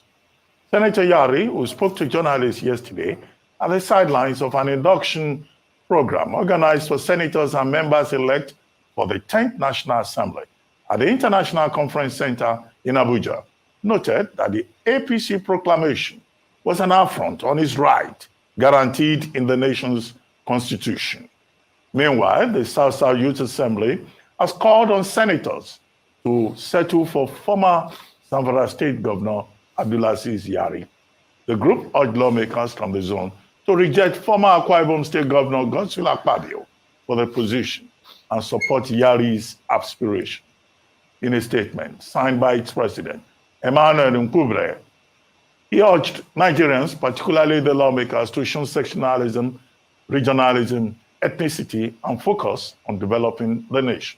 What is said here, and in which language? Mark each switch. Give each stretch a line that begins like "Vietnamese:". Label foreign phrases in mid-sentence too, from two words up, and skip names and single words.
English: Senator Yari, who spoke to journalists yesterday at the sidelines of an induction program organized for senators and members-elect for the 10th National Assembly at the International Conference Center in Abuja, noted that the APC proclamation was an affront on his right guaranteed in the nation's constitution. Meanwhile, the South-South Youth Assembly has called on senators to settle for former Zamfara State Governor Abdulaziz Yari. The group urged lawmakers from the zone to reject former Akwa Ibom State Governor Godswill Akpabio for the position and support Yari's aspiration. In a statement signed by its president, Emmanuel Nkubre, he urged Nigerians, particularly the lawmakers, to shun sectionalism, regionalism, ethnicity, and focus on developing the nation.